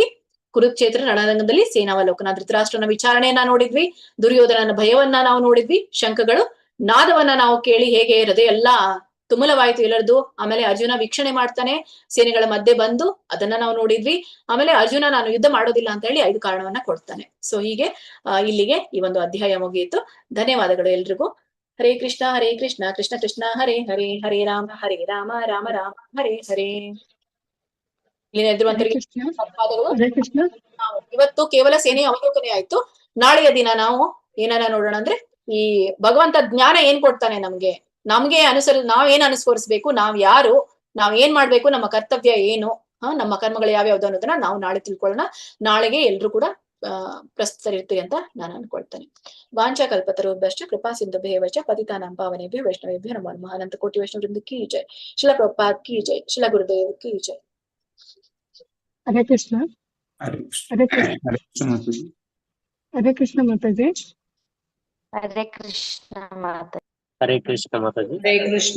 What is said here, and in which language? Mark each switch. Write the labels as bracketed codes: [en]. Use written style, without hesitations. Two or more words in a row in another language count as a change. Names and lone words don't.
[kn] ಕುರುಕ್ಷೇತ್ರ ರಣರಂಗದಲ್ಲಿ ಸೇನಾವಲೋಕನ, ಧೃತರಾಷ್ಟ್ರನ ವಿಚಾರಣೆಯನ್ನ ನೋಡಿದ್ವಿ, ದುರ್ಯೋಧನನ ಭಯವನ್ನ ನಾವು ನೋಡಿದ್ವಿ, ಶಂಖಗಳು ನಾದವನ್ನ ನಾವು ಕೇಳಿ ಹೇಗೆ ಹೃದಯ ಎಲ್ಲಾ ತುಮುಲವಾಯಿತು ಎಲ್ಲರದು. ಆಮೇಲೆ ಅರ್ಜುನ ವೀಕ್ಷಣೆ ಮಾಡ್ತಾನೆ, ಸೇನೆಗಳ ಮಧ್ಯೆ ಬಂದು ಅದನ್ನ ನಾವು ನೋಡಿದ್ವಿ. ಆಮೇಲೆ ಅರ್ಜುನ ನಾನು ಯುದ್ಧ ಮಾಡೋದಿಲ್ಲ ಅಂತ ಹೇಳಿ 5 ಕಾರಣವನ್ನ ಕೊಡ್ತಾನೆ. ಸೊ ಹೀಗೆ ಇಲ್ಲಿಗೆ ಈ ಒಂದು ಅಧ್ಯಾಯ ಮುಗಿಯಿತು. ಧನ್ಯವಾದಗಳು ಎಲ್ರಿಗೂ. [sa] ಹರೇ ಕೃಷ್ಣ ಕೃಷ್ಣ ಕೃಷ್ಣ ಹರೇ ಹರೇ, ಹರೇ ರಾಮ ರಾಮ ರಾಮ ಹರೇ ಹರೇ. [kn] ಇವತ್ತು ಕೇವಲ ಸೇನೆಯ ಅವಲೋಕನೆ ಆಯ್ತು. ನಾಳೆಯ ದಿನ ನಾವು ಏನನ್ನ ನೋಡೋಣ ಅಂದ್ರೆ ಈ ಭಗವಂತ ಜ್ಞಾನ ಏನ್ ಕೊಡ್ತಾನೆ ನಮ್ಗೆ ನಾವೇನ್ ಅನುಸರಿಸ್ಬೇಕು, ನಾವ್ ಯಾರು, ನಾವ್ ಏನ್ ಮಾಡ್ಬೇಕು, ನಮ್ಮ ಕರ್ತವ್ಯ ಏನು, ನಮ್ಮ ಕರ್ಮಗಳು ಯಾವ್ಯಾವ್ದು ಅನ್ನೋದನ್ನ ನಾವು ನಾಳೆ ತಿಳ್ಕೊಳ್ಳೋಣ. ನಾಳೆಗೆ ಎಲ್ರು ಕೂಡ ಪ್ರಸ್ತುತರಿರ್ತೀರಿ ಅಂತ ನಾನು ಅನ್ಕೊಳ್ತೇನೆ. [sa] ವಾಂಚಾ ಕಲ್ಪತರುಭ್ಯಶ್ಚ ಕೃಪಾ ಸಿಂಧುಭ್ಯೇವ ಚ ಪತಿತಾನಾಂ ಪಾವನೇಭ್ಯೋ ವೈಷ್ಣವೇಭ್ಯೋ ನಮೋ ನಮಃ. [hi] अनंत कोटि वैष्णव वृंद की जय। शिल प्रभुपाद की जय। शिल गुरुदेव की जय. [kn] ಹರೇ ಕೃಷ್ಣ. ಹರೇ ಕೃಷ್ಣ ಮಾತಾಜಿ. ಹರೇ ಕೃಷ್ಣ ಮಾತಾಜಿ. ಹರೇ ಕೃಷ್ಣ ಮಾತಾಜಿ. ಹರೇ ಕೃಷ್ಣ.